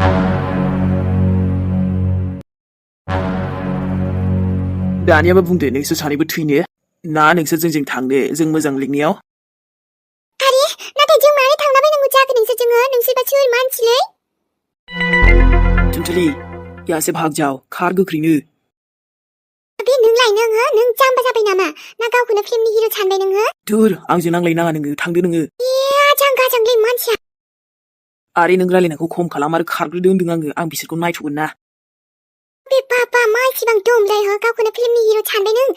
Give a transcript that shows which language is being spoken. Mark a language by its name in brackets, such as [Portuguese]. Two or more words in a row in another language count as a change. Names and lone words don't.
[Bodo] दानियाबो बुंदो नोंसोर सानैबो थैनो ना नोंसोर जोंजों थांनो जों मोजां लिंनायाव? आरे नाथाय जों मानो थांलाबायनांगौ जाखो नोंसोरबा सोर मानसिलै? [Hindi] थुनथुलि यहाँ से भाग जाओ, [Bodo] खार गोख्रैनो। बे नोंलाय नों जाम्बा जाबाय नामा? ना गावखौनो फिल्मनि हिरो सानबाय नोङो? धुर आंजों नांलायनाङा नोङो, थांदो नोङो। आजांगाजांलै मानसिया। आरे नों रायलायनायखौ खम खालाम आरो खारग्रोदो होनदों आं बिसोरखौ नायथ'गोन ना। बे बाबा मा इसिबां दमलै हो, गावखौनो फिल्मनि हिरो सानबाय नों?